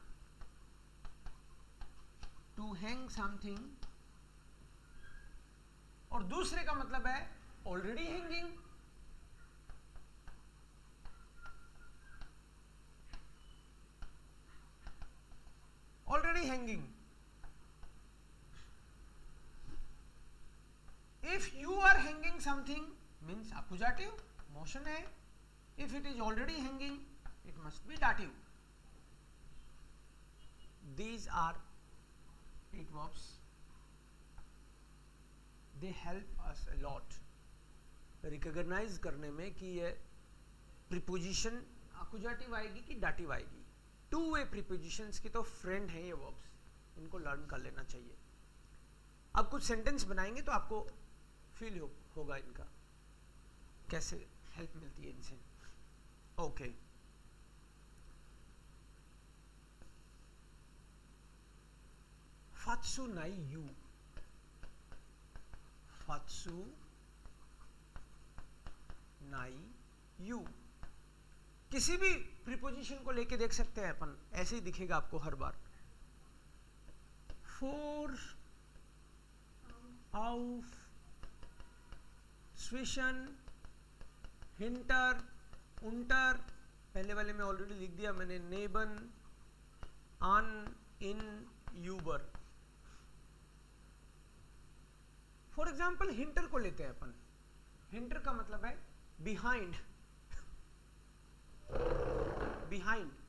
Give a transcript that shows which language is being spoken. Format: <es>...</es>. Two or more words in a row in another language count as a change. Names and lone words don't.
<en>to hang something.</en> <hi>और दूसरे का मतलब है</hi> <en>already hanging. already hanging. If you are hanging something means accusative, motion है. If it is already hanging, it must be dative. These are 8 verbs. They help us a lot recognize</en> <hi>करने में कि ये</hi> <en>preposition accusative</en> <hi>आएगी कि dative आएगी.</hi> <en>Two way prepositions</en> <hi>की तो friend है ये verbs, इनको learn कर लेना चाहिए. अब कुछ sentence बनाएंगे तो आपको फील होगा इनका कैसे हेल्प मिलती है इनसे. ओके, फात्सु नाई यू. फात्सु नाई यू. किसी भी प्रीपोजिशन को लेके देख सकते हैं अपन, ऐसे ही दिखेगा आपको हर बार.</hi> <de>vor, auf, zwischen, hinter, unter,</de> <hi>पहले वाले में ऑलरेडी लिख दिया मैंने,</hi> <de>neben an in über.</de> <en>for example</en> <hi>हिंटर को लेते हैं अपन। हिंटर का मतलब है</hi> <en>behind, behind.</en>